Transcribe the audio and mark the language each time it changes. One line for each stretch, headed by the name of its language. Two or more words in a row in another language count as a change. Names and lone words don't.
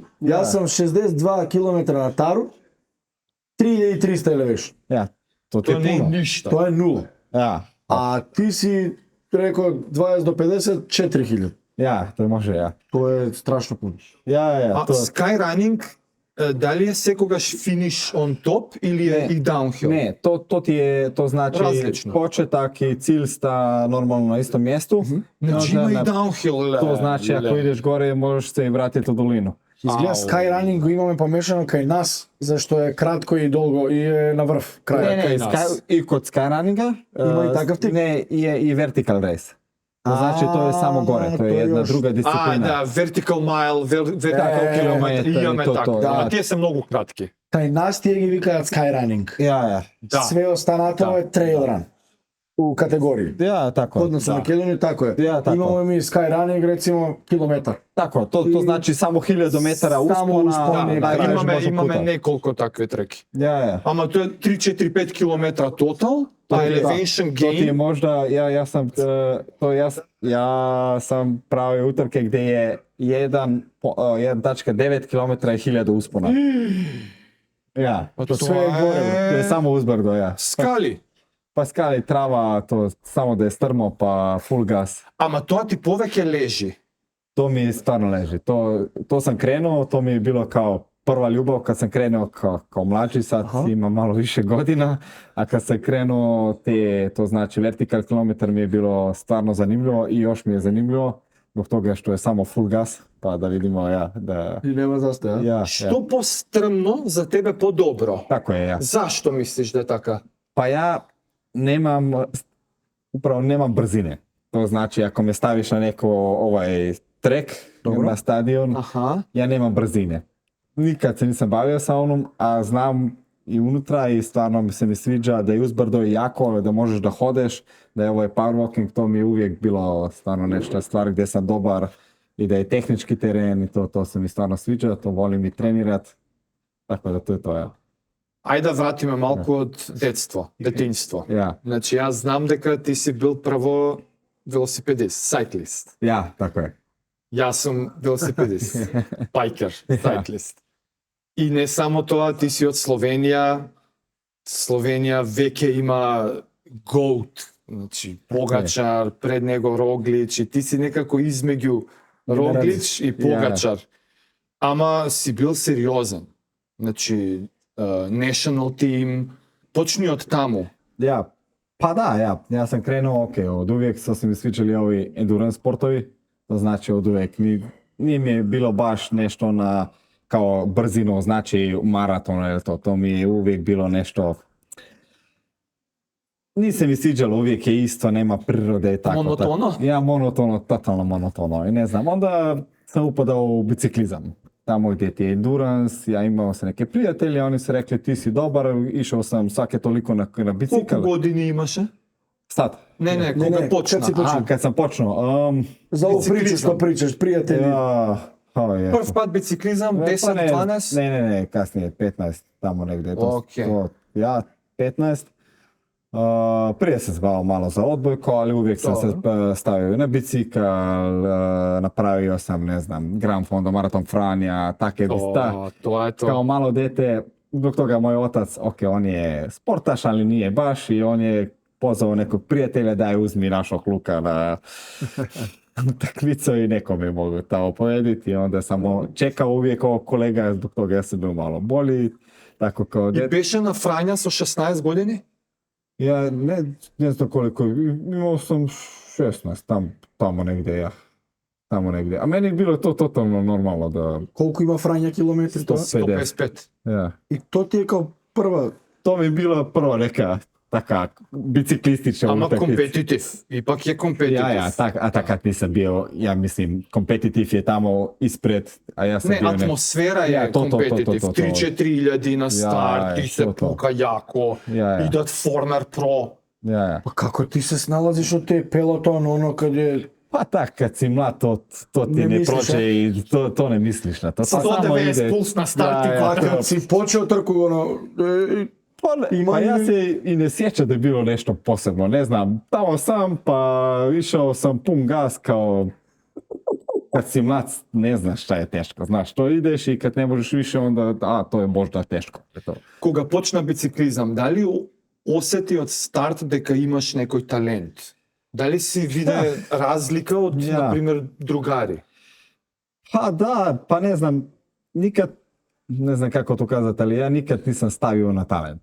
Croatian: Ja sam 62 km na taru, 3300 elevation. Ja, to ti je puno. Ništa. To je nula. Ja. A ti si rekao 20 do 50, 4000. Ja, to može, ja. To je strašno puno. Ja. A skyrunning,
Macedonian: Дали е секогаш
English: finish on top
Macedonian: или е Не. и даунхил?
Croatian: Ne, to ti je, to znači Različno. početak i cilj sta normalno na istom mjestu.
Macedonian: Значи
Croatian: Onda
Macedonian: има и даунхил.
Croatian: to znači ako ideš gore možeš se i vratiti u dolinu.
Macedonian: Изгледа Skyrunning го имаме помешано кај нас, зашто е кратко и долго и е на врв, крај.
Croatian: Ne, kod nas. i kod skyrunninga Ima i takav tip? Ne, je i vertical race. To znači to je samo gore, to je to jedna još- druga
Macedonian: А,
Croatian: disciplina.
Macedonian: да,
English: vertical mile, vertical
Croatian: kilometar kilometar,
Macedonian: имаме и то, така. да. Ама тие се многу кратки. Кај нас тие ги викаат Skyrunning.
Croatian: Ja.
Macedonian: Да. Све останато Да. е
English: trail run
Macedonian: у категории.
Croatian: Ja, tako.
Macedonian: Односно
Croatian: Da.
Macedonian: Македонија тако е.
Croatian: Ja, tako.
Macedonian: Имаме ми Skyrunning рецимо километар.
Croatian: Tako, to znači samo 1000 metara Samo uspona, usponi, da, da, ideš
Macedonian: Имаме
Croatian: možda
Macedonian: имаме
Croatian: puta.
Macedonian: неколку такви треки.
Croatian: Ja.
Macedonian: Ама тоа е 3-4-5 километра тотал, а
Croatian: To ti je- elevation To ti je gain, možda, ja sam pravio utrke gdje je 1,9 km i 1000 uspona. Ja,
Macedonian: па
Croatian: To sve je gore, to je samo uzbrdo, ja.
Macedonian: скали.
Croatian: Pa skali, trava, to samo da je strmo, pa
English: full gas.
Macedonian: Ама тоа ти повеќе лежи.
Croatian: To mi stvarno leži. To sam krenuo, to mi je bilo kao prva ljubav kad sam krenuo kao mlađi, sad imam malo više godina, a kad sam krenuo to znači vertikal kilometar mi je bilo stvarno zanimljivo i još mi je zanimljivo zbog toga što je samo
English: full gas,
Croatian: pa da vidimo da
Macedonian: И нема застој, а?
Croatian: ja.
Macedonian: Што пострмно за тебе подобро?
Croatian: Tako je, ja.
Macedonian: Зашто мислиш да е така?
Croatian: Pa ja nemam brzine. To znači ako me staviš na neko trek na stadion, Аха. ja nemam brzine. Nikad se nisam bavio sa onom, a znam i unutra i stvarno mi se sviđa da je uzbrdo i jako, da možeš da hodeš, da je powerwalking, to mi je uvijek bilo stvarno nešto stvar gdje sam dobar i da je tehnički teren i to se mi stvarno sviđa, to volim i trenirat, tako da to je to, ja.
Macedonian: Ајде да вратиме малку од детство, детинство.
Croatian: Ja,
Macedonian: Значи јас знам дека ти си бил прво велосипедист, сайклист.
Croatian: ja, tako je.
Macedonian: Јас сум велосипедист, байкер, сайклист. И не само тоа, ти си од Словенија. Словенија веќе има GOAT, значи Погачар, пред него Роглич, и ти си некако измеѓу Роглич и Погачар. Ама си бил сериозен. Значи,
English: national team,
Macedonian: почни од таму.
Croatian: Ja, pa da, ja sam krenuo, od uvijek su mi sviđali ovi endurance sportovi, to znači od uvijek, nije mi je bilo baš nešto kao brzino, znači maraton ili to mi je uvijek bilo nešto, nije se mi sviđalo, uvijek je isto, nema prirode i tako. Monotono? Ja, monotono, totalno monotono i ne znam, onda sam upadao u biciklizam. Tamo gdje ti je endurance, ja imao sam neke prijatelje, oni su rekli ti si dobar, išao sam svake toliko na bicikl.
Macedonian: Колку години имаше?
Croatian: Sad.
Macedonian: Не, кога не, почна.
Croatian: kad si počeo? Kad sam počnuo,
Macedonian: За ово Бициклизам. причаш, што причаш, пријатели. Прв пат бициклизам, 10, 12?
Croatian: Ne, kasnije, 15, tamo negdje. Okej. Ja, 15. Prije sam se bavio malo za odbojko, ali uvijek sam se stavio na bicikl, napravio sam, ne znam, Gran Fondo, Maraton Franja, take
Macedonian: Тоа е
Croatian: Kao
Macedonian: тоа.
Croatian: malo dete, zbog toga moj otac, on je sportaš, ali nije baš i on je pozvao nekog prijatelja da je uzmi našog Luka na takmicu i neko mi mogu tamo povediti. Onda sam čekao uvijek ovog kolega, zbog toga ja sam bio malo bolji. Tako kao
Macedonian: И
Croatian: dete.
Macedonian: беше на Фрања со 16 години?
Croatian: Ja ne znam koliko, imao sam 16, tamo negdje ja. Tamo negdje. A meni je bilo to totalno normalno da...
Macedonian: Колку има Фрања километри тоа?
Croatian: 155. Ja.
Macedonian: И то ти е као прва.
Croatian: To mi je bila prva neka taka biciklistična
Macedonian: Ама
Croatian: utakmica.
Macedonian: компетитив. Ипак е компетитив.
Croatian: Ja, takad nisam bio, ja mislim, kompetitiv je tamo ispred, a ja sam
Macedonian: Не,
Croatian: bio
Macedonian: атмосфера
Croatian: Ja,
Macedonian: е
Croatian: to.
Macedonian: компетитив.
Croatian: To.
Macedonian: 3-4 илјади на старт, ти се
Croatian: to.
Macedonian: пука јако,
Croatian: Ja.
Macedonian: идат
English: Former Pro.
Croatian: Ja.
Macedonian: Па како ти се сналазиш од те пелотон, оно каде...
Croatian: Pa tak, kad si mlad, to ti Ne ne misliš, prođe i to ne misliš na to. Pa
Macedonian: 190 puls на старт и А кога кад си почел трку, оно...
Croatian: Pa ja se i ne sjećam da je bilo nešto posebno, ne znam, tamo sam pa išao sam pun gas kao kad si mlad ne znaš šta je teško, znaš, to ideš i kad ne možeš više onda, to je možda teško. To.
Macedonian: Кога почна бициклизам, дали осети од старт дека имаш некој талент? Дали си виде разлика од,
Croatian: Ja.
Macedonian: например, другари?
Croatian: Pa da, pa ne znam, nikad ne znam kako to kazati, ali ja nikad nisam stavio na talent.